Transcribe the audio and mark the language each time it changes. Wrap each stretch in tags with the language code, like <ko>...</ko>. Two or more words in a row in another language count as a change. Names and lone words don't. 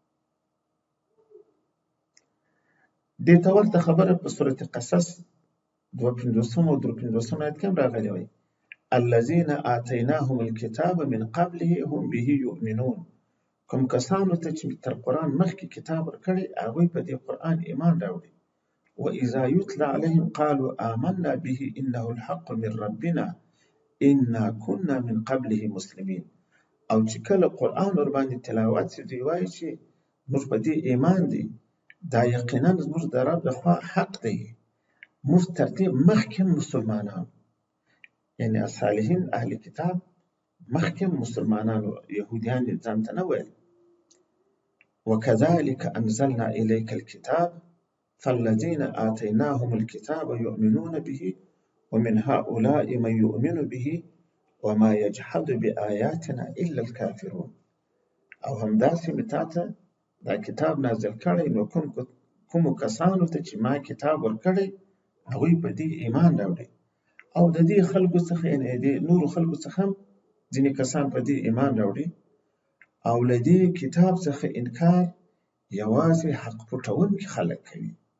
<ps>دې ته ورته خبره په سورة قصص 52 او 53 آیت کې هم راغلې وایي</ps> <ar>الذین آتیناهم الکتاب من قبله هم به یؤمنون.</ar> <ps>کوم کسانو ته چې تر قرآن مخکې کتاب ورکړی، هغوی په دې قرآن ایمان راوړي،</ps> <ar>وإذا يتلى عليهم قالوا آمنا به إنه الحق من ربنا إنا كنا من قبله مسلمين.</ar> <ps>او چې کله قرآن ور باندې تلاوت شي دوی وایي چې موږ په دې ایمان دي دا یقینا زموږ د رب لخوا حق دی موږ تر دې مخکې مسلمانان یعنی صالحین اهل کتاب مخکې مسلمانانو یهودیان یې ځان ته نه ویل</ps> <ar>وكذلك أنزلنا إليك الكتاب فالذين آتيناهم الكتاب يؤمنون به ومن هؤلاء من يؤمن به وما يجحد بآياتنا إلا الكافرون.</ar> <ps>او همداسې مې تاته دا کتاب نازل کړی نو کومو کسانو ته چې ما کتاب ورکړی هغوی په دې ایمان راوړي او د دې خلکو څخه یعنې د نورو خلکو څخه هم ځینې کسان په دې ایمان راوړي او له دې کتاب څخه انکار یوازې حق پټونکي خلک کوي.</ps>